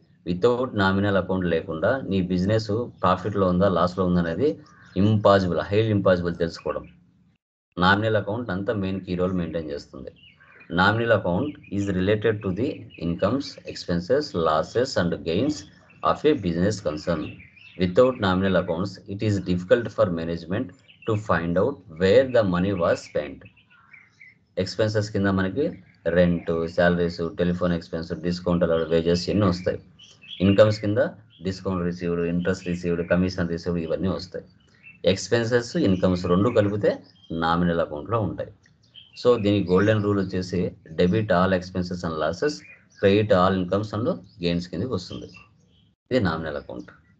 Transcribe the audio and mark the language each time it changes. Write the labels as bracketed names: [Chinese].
[Telugu] Without nominal account లేకుండా నీ business ప్రాఫిట్లో ఉందా లాస్లో ఉందా అనేది ఇంపాసిబుల్, హైలీ ఇంపాసిబుల్ తెలుసుకోవడం. [English] nominal account [Telugu] అంతా మెయిన్ కీ రోల్ మెయింటైన్ చేస్తుంది. [English] Nominal account is related to the incomes, expenses, losses and gains of a business concern. Without nominal accounts, it is difficult for management to find out where the money was spent. [Telugu] Expenses కింద మనకి rent, salaries, telephone expense, discount allowed, wages ఎన్ని వస్తాయి. Incomes కింద discount received, interest received, commission received, ఇవన్నీ వస్తాయి. Expenses, incomes రెండు కలిపితే nominal అకౌంట్లో ఉంటాయి. [English] so దీనికి golden rule వచ్చేసి debit all expenses and losses, credit all incomes and gains [Telugu] కిందకి వస్తుంది. ఇది నామినల్ అకౌంట్.